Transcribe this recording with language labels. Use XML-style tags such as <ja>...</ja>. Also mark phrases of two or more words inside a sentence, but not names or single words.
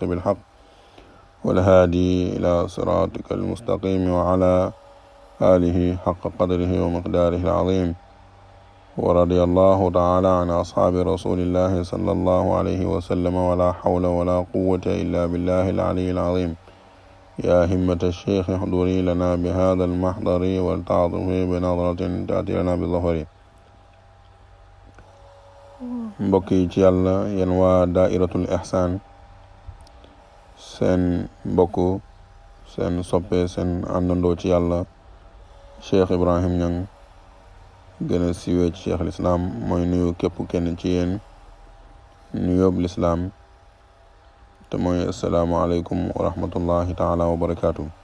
<ar>بالحق والهادي إلى صراطك المستقيم وعلى آله حق قدره ومقداره العظيم ورضي الله تعالى عن أصحاب رسول الله صلى الله عليه وسلم ولا حول ولا قوة إلا بالله العلي العظيم يا همة الشيخ احضري لنا بهذا المحضر ولتعطفي بنظرة تأتي لنا بالظهر</ar> <wo>mbokki ci yàlla yéen waa daairatul ihsan seen mbokk seen soppe seen àndandoo ci yàlla Cheikh Ibrahim Niang gën a siiwee ci Cheikh l'Islam mooy nuyu képp kenn ci yéen nuyoob l'Islam te mooy</wo> <ar>السلام عليكم ورحمة الله تعالى وبركاته.</ar>